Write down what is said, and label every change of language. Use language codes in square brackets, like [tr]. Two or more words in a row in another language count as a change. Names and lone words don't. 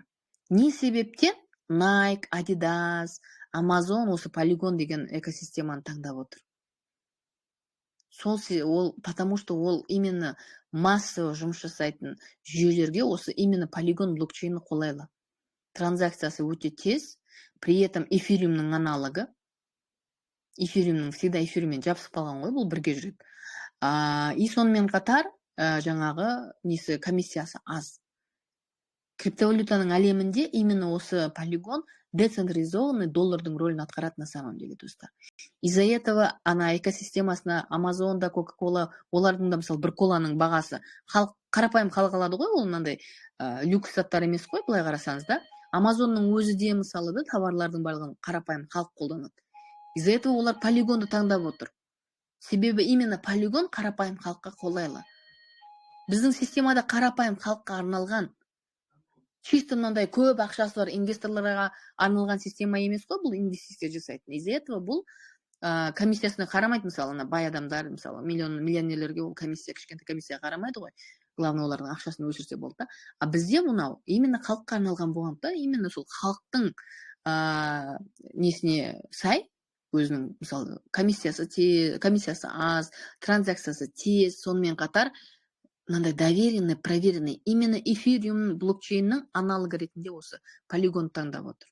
[kk] Не себептен Nike, Adidas, Amazon осы Polygon деген экосистеманы таңдап отыр. [ru] Потому что [kk] ол именно массово жұмыс жасайтын жүйелерге осы именно Polygon блокчейні қолайлы. Транзакциясы өте тез, [ru] при этом [kk] эфириумның аналогы. эфириумның всегда эфириуммен жабысып қалған ғой, бұл бірге жүреді. И сонымен қатар жаңағы несі комиссиясы аз. Криптовалютаның әлемінде именно осы полигон децентрализованный доллардың рөлін атқарады [ru] на самом деле, [kk] достар. [ru] Из-за этого [kk] ана экосистемасына Амазонда, Кока-кола, олардың да мысалы бір коланың бағасы қарапайым халық алады ғой, ол мынандай люкс заттар емес қой, былай қарасаңыз да. Амазонның өзі де мысалы да товарлардың барлығын қарапайым халық қолданады. [ru] Из-за этого [kk] олар полигонды таңдап отыр. Себебі именно полигон қарапайым халыққа қолайлы. Біздің системада қарапайым халыққа арналған, чисто мынандай көп ақшасы бар инвесторларға арналған система емес қой, бұл инвестиция жасайтын. Из-за этого бұл комиссиясына қарамайды, мысалы, бай адамдар, мысалы, миллионерлерге ол комиссия, кішкентай комиссия қарамайды ғой. Главное, олардың ақшасын өсірсе болды да. А бізде мынау именно халыққа арналған болған да, именно сол халықтың несіне сай, өзінің, мысалы, комиссиясы аз, транзакциясы тез, сонымен қатар мынандай [ru] доверенный, проверенный, [kk] именно эфириум блокчейннің аналогы ретінде осы полигон таңдап отыр.